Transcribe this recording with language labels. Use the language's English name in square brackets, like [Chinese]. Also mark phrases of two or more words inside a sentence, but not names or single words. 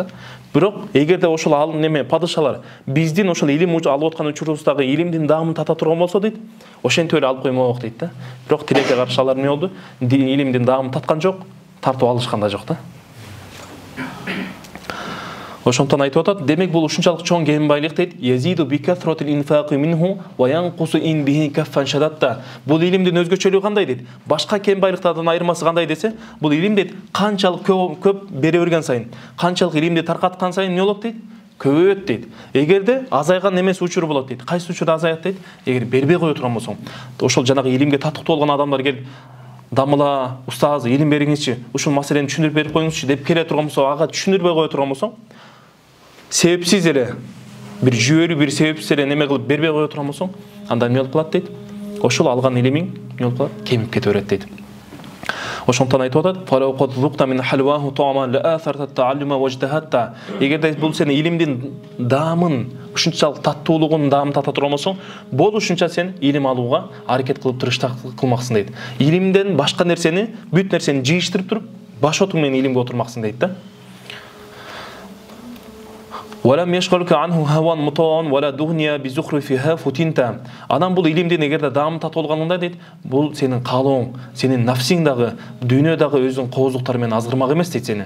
[Kyrgyz] Бирок эгерде ошол неме падышалар биздин ошол илим алып аткан учурубуздагы илимдин даамын тата турган болсо дейт, ошентип эле алып коймок дейт да. Бирок тилекке каршы алар эмне болду? Илимдин даамын таткан жок, тартып алышкан да жок да. Ошондон айтып атат, демек бул ушунчалык чоң кен байлык дейт. [Arabic] يزيد بكثرة الإنفاق منه وينقص إن به كفا شددت. [Kyrgyz] Бул илимдин өзгөчөлүгү кандай дейт? Башка кен байлыктардан айырмасы кандай десе, бул илим дейт, канчалык көп бере берген сайын, канчалык илимди таркаткан сайын эмне болот дейт? Көбөйөт дейт. Эгерде азайган немес учуру болот дейт. Кайсы учурда азаят дейт? Эгер бербей кое турган болсоң, ошол жанагы илимге татыктуу болгон адамдар келип, дамыла, устаз, илим бериңизчи, ушул маселени түшүндүрүп берип коюңузчу деп келе турган болсо, ага түшүндүрбөй кое турган болсоң, себепсиз эле бир жүйөлүү бир себепсиз эле неме кылып бербей кое турган болсоң, анда эмне болуп калат дейт? Ошол алган илимиң эмне болуп калат? Кемип кете берет дейт. Ошондон айтып атат, [Arabic] فلو قد ذقت من حلاوته طعما لآثرت التعلم واجتهدت. [Kyrgyz] Эгерде бул сен илимдин даамын, ушунчалык таттуулугун даамын тата турган болсоң, болушунча сен илим алууга аракет кылып тырыштак кылмаксың дейт. Илимден башка нерсени, бүт нерсени жыйыштырып туруп, баш отуң менен илимге отурмаксың дейт да. Анан бул илимдин эгерде даамын татып алганыңда дейт, бул сенин каалооң, сенин нафсиң дагы, дүйнө дагы өзүнүн кооздуктары менен азгырмак эмес дейт сени.